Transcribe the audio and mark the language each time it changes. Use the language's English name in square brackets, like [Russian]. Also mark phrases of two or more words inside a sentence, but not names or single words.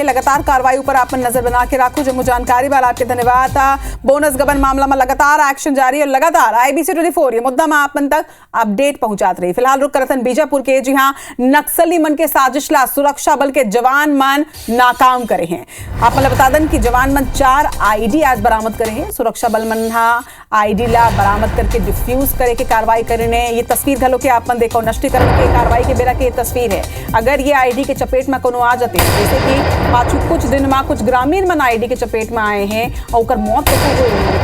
[Chhattisgarhi] लगातार कार्रवाई पर आप नजर बना के रखो। जब जानकारी वाला आपके धन्यवाद। बोनस गबन मामला में लगातार एक्शन जारी और लगातार IBC 24 ये मुद्दा में आप तक अपडेट पहुंचाते रही। फिलहाल रुक करतन बीजापुर के, जी हाँ, नक्सली मन के साजिश ला सुरक्षा बल के जवान मन नाकाम करे हैं। आप मतलब बता दें कि जवान मन 4 ID आज बरामद करे हैं। सुरक्षा बल मन ID ला बरामद करके डिफ्यूज करे के कार्रवाई करे। ये तस्वीर घलो के आप देखो, नष्टीकरण के कार्रवाई के बेरा के तस्वीर है। अगर ये ID के चपेट में कोनो आ जाते, जैसे कि पाछू कुछ दिन में कुछ ग्रामीण मन ID के चपेट में आए हैं और उनकर मौत हुई है।